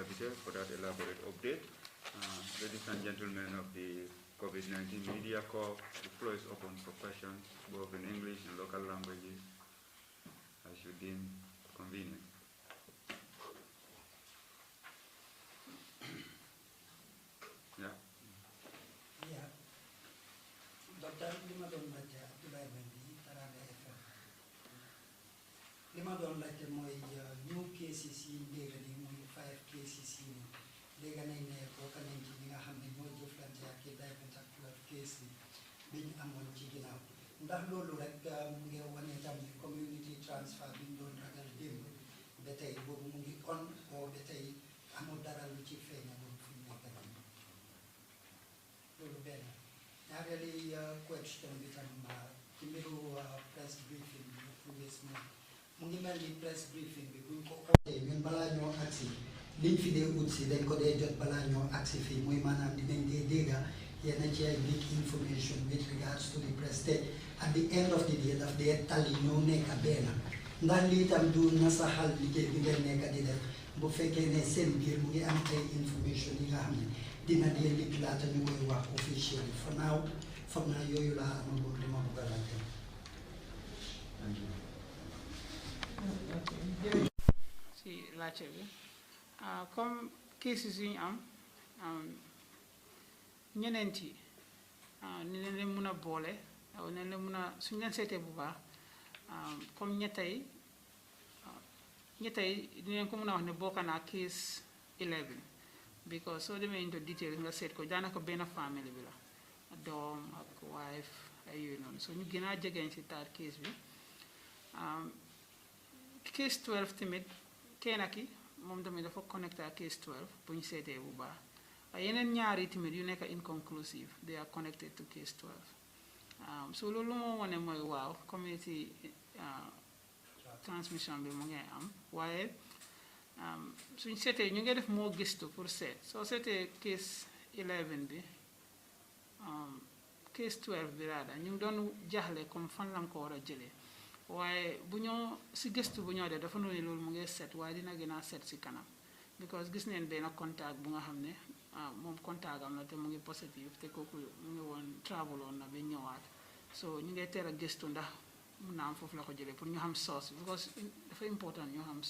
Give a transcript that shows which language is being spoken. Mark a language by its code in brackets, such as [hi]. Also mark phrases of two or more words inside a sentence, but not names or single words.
[en] Peter, for that elaborate update. Ladies and gentlemen of the COVID-19 Media Corps, the floor is open for questions, both in English and local languages, as you deem convenient. Yeah. Yeah. Dr. [wo] Lima don laajte Abdoulaye Mendy Teranga FM. Lima don laajte mooy [en] new cases [wo] yi dégg ni muy 5 cases yi dégg nañ ne bokk nañ ci ñi nga xam ne ñoo jëflante ak diamond ak 12 cases bi ñu amoon ci ginnaaw ndax loolu rek mu ngi wane tam [en] community transfer [wo] bi ñu doon ragal démb ba tey boobu mu ngi on oo ba tey amul dara lu ci feeñagul fu ñu nekk nii loolu benn ñaareeli question bi tam ci mbiru [en] press briefing [wo] bi previous mu ngi mel ni [en] press briefing [wo] bi buñ ko ootee ñun balaa ñoo agsi liñ fi dee ut si dañ ko dee jot balaa ñoo agsi fii muy maanaam dinañ dee dégga yenn ci ay [en] big information with regards to the press [wo] te [en] at the end of the day [wo] daf dee tali ñoo nekk benn ndax lii tam du nasaxal liggéey bi ngeen nekk di def bu fekkee ne seen biir mu ngi am ay information yi nga xam ne dina dee lig laata ñu koy wax officiel yi [en] for now [wo] foog naa yooyu laa amagul li ma bëgg a laajte. Si laajte bi comme cases yu ñu am ñeneenti ni leen leen mun a boole aw ne leen mun a suñu leen seetee bu baax comme ñettey dinañ ko mun a wax ne bokk naa case 11 because soo demee [en] into detail [wo] nga seet ko daanaka benn famille bi la doom ak wife ay yooyu noonu so ñu gën a jegeñ si taar case bi case 12 tamit kenn ki moom tamit dafa connecté ak case 12 bu ñu seetee bu baax waaye yeneen ñaari tamit yu nekk inconclusive [en] they are connected to case 12 [wo] so loolu moo wane mooy waaw community transmission bi mu ngi am waaye suñ seetee ñu ngi def moo gëstu pour seet soo seetee case 11 bi case 12 bi raada ñu ngi doon jaaxle comme fan lañ ko war a jëlee waaye bu ñoo si gëstu bu ñoo def dafa noonu loolu mu ngi set waaye dina gën a set si kanam because gis neen benn contact bu nga xam ne moom contact am na te mu ngi positif te kooku mu ngi woon travel woon na ba ñëwaat so ñu ngi teel a gëstu ndax mun naa am foofu la ko jëlee pour ñu xam source because dafa important ñu xam